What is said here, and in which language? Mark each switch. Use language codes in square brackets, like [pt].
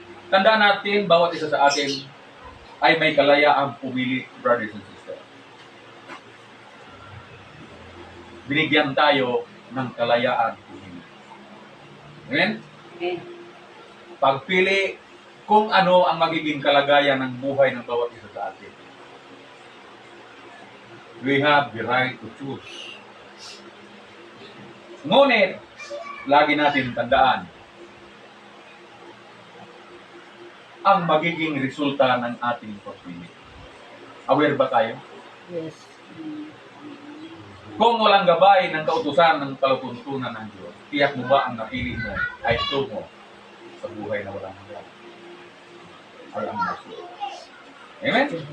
[tl] Tandaan natin, bawat isa sa atin ay may kalayaang pumili, [en] brothers and sisters. [tl] Binigyan tayo ng kalayaan pumili. Amen? Okay. Pagpili kung ano ang magiging kalagayan ng buhay ng bawat isa sa atin. [en] We have the right to choose. [tl] Ngunit, lagi natin tandaan, ang magiging resulta ng ating pagpili. Aware ba tayo? [en] Yes. [tl] Kung walang gabay ng kautusan ng palatuntunan ng Diyos, tiyak mo ba ang napili mo ay tungo sa buhay na walang hanggan? Ay ang maso. Amen?